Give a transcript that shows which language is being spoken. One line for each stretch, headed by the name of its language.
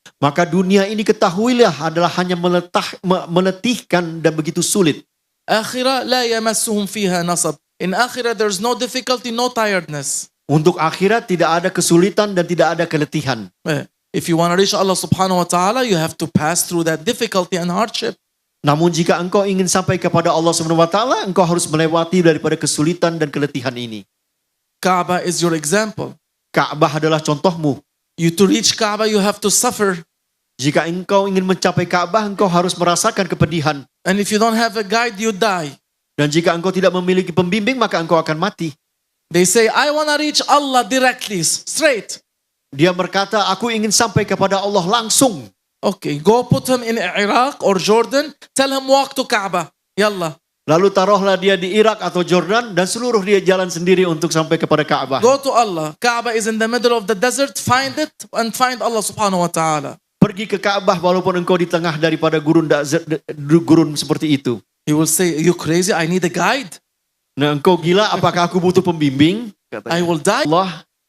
Indonesian: Maka dunia ini ketahuilah adalah hanya meletihkan dan begitu sulit.
Arabic: Akhirah la yamassuhum fiha nasab.
English: In akhirah there's no difficulty, no tiredness.
Indonesian: Untuk akhirat tidak ada kesulitan dan tidak ada keletihan.
English: If you want to reach Allah subhanahu wa ta'ala, you have to pass through that difficulty and hardship.
Indonesian: Namun jika engkau ingin sampai kepada Allah Subhanahu wa taala, engkau harus melewati daripada kesulitan dan keletihan ini.
English: Kaaba is your example.
Indonesian: Ka'bah adalah contohmu.
English: To reach Kaaba, you have to suffer.
Indonesian: Jika engkau ingin mencapai Ka'bah, engkau harus merasakan kepedihan.
English: And if you don't have a guide, you die.
Indonesian: Dan jika engkau tidak memiliki pembimbing, maka engkau akan mati.
English: They say, I want to reach Allah directly, straight.
Indonesian: Dia berkata, aku ingin sampai kepada Allah langsung.
English: Okay, go put him in Iraq or Jordan. Tell him walk to Kaaba. Yalla.
Indonesian: Lalu taruhlah dia di Irak atau Jordan dan seluruh dia jalan sendiri untuk sampai kepada Ka'bah.
English: Go to Allah. Kaaba is in the middle of the desert. Find it and find Allah subhanahu wa ta'ala.
Indonesian: Pergi ke Ka'bah walaupun engkau di tengah daripada gurun seperti itu.
English: He will say, you crazy? I need a guide.
Indonesian: Nah, engkau gila, apakah aku butuh pembimbing?
English: I will die. Allah.